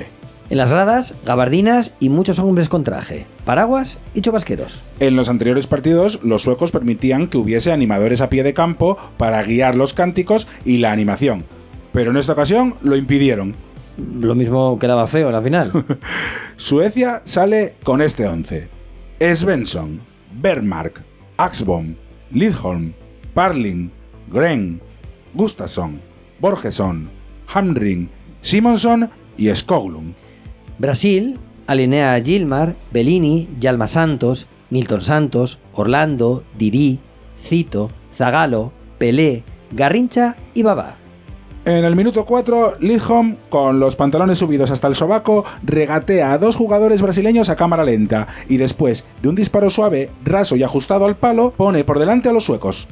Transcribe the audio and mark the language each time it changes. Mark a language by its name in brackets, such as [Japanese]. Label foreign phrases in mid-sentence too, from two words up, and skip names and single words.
[Spanish] En las gradas, gabardinas y muchos hombres con traje, paraguas y chubasqueros. En los anteriores partidos, los suecos permitían que hubiese animadores a pie de campo... ...para guiar los cánticos y la animación... Pero en esta ocasión lo impidieron. Lo mismo quedaba feo en la final. Suecia sale con este 11. Svensson, Bergmark, Axbom, Lidholm, Parling, Gren, Gustafsson, Borgesson, Hamring, Simonson y Skoglund. Brasil alinea a Gilmar, Bellini, Yalma Santos, Nilton Santos, Orlando, Didi, Cito, Zagallo, Pelé, Garrincha y Babá. En el minuto 4, Lidholm, con los pantalones subidos hasta el sobaco, regatea a dos jugadores brasileños a cámara lenta y después, de un disparo suave, raso y ajustado al palo, pone por delante a los suecos.